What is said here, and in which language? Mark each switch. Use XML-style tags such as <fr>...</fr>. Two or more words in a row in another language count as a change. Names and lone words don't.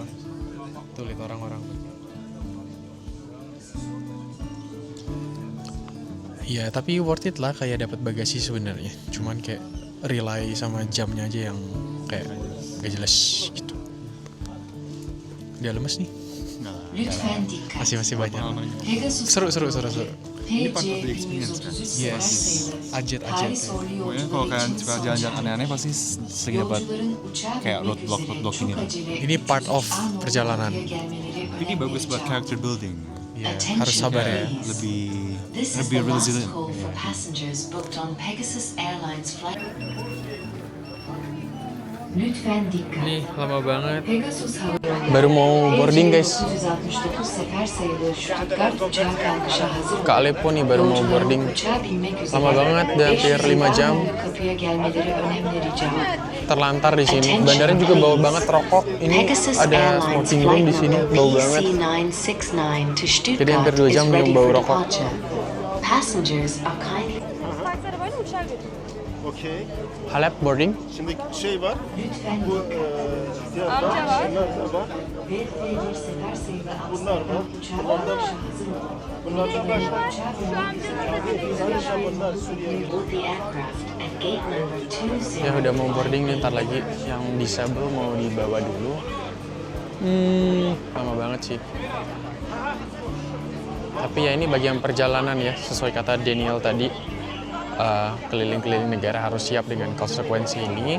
<id>Tuh lihat orang-orang. Iya, tapi</id> <en>worth it</en> <id>lah kayak dapat bagasi sebenarnya. Cuman kayak rely sama jamnya aja yang kayak gak jelas gitu. Dia lemes nih.</id> <tr>Lütfen dikkat.</tr> <id>Masih banyak. Pegasus Seru. Ini</id> <en>part of the experience,</en> <id>kan? Yes. Ajet ya. Pokoknya kalau kalian suka jalan-jalan aneh-aneh pasti sering dapat kayak roadblock ini. Ini</id> <en>part of</en> <id>perjalanan. Ini bagus buat</id> <en>character building.</en> <id>Iya, harus sabar ya. Lebih resilient.</id> <tr>Lütfen dikkat.</tr> <id>Nih lama banget.</id> <tr>Pegasus Hava Yolları</tr> <id>Baru mau</id> <en>boarding guys.</en> <tr>369 sefer sayılı Stuttgart uçağı kalkışa hazır.</tr> <id>Ke Aleppo nih baru mau boarding.</id> <tr>Uçağa binmek üzere.</tr> <id>Lama banget, udah hampir 5 jam.</id> <tr>Kapıya gelmeleri önemli rica.</tr> <id>Terlantar di sini. Bandara juga bau banget rokok. Ini ada</id> <en>smoking room</en> <id>di sini, bau banget.</id> <en>BC969 to Stuttgart</en> <id>Jadi hampir 2 jam</id> <en>is ready</en> <id>minum bau</id> <en>for</en> <id>rokok.</id> <en>departure. Passengers are kindly.</en> <id>Okey.</id> <tr>Halep boarding. Şimdi şey var. Lütfen Bu dikkat. diğer bunlar da var. Bir sefer sayılı Bunlar var. uçağa kalkışa hazır olun. Bunlardan başka. Uçağa binmek üzere. Bunlar Suriye'ye gidiyor.</tr> <en>Board the aircraft at gate number 20.</en> <id>Ya udah mau boarding nih, ntar lagi yang disable mau dibawa dulu. Lama banget sih. Tapi ya ini bagian perjalanan ya, sesuai kata Daniel tadi. Keliling-keliling negara harus siap dengan konsekuensi ini.</id>